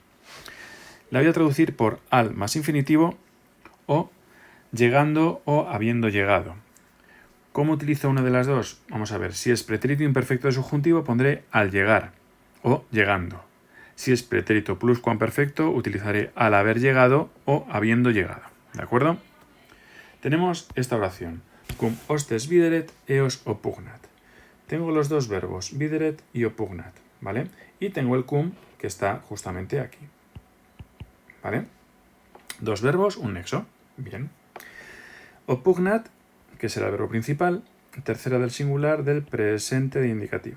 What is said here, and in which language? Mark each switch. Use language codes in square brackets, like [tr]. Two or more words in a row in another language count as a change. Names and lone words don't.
[es] La voy a traducir por al más infinitivo o llegando o habiendo llegado. ¿Cómo utilizo una de las dos? Vamos a ver, si es pretérito imperfecto de subjuntivo pondré al llegar o llegando. Si es pretérito pluscuamperfecto utilizaré al haber llegado o habiendo llegado. ¿De acuerdo? Tenemos esta oración. [la] Cum hostes videret eos oppugnat. [es] Tengo los dos verbos, videret y oppugnat, ¿vale? Y tengo el cum que está justamente aquí. ¿Vale? Dos verbos, un nexo. Bien. Oppugnat, que será el verbo principal, tercera del singular del presente de indicativo.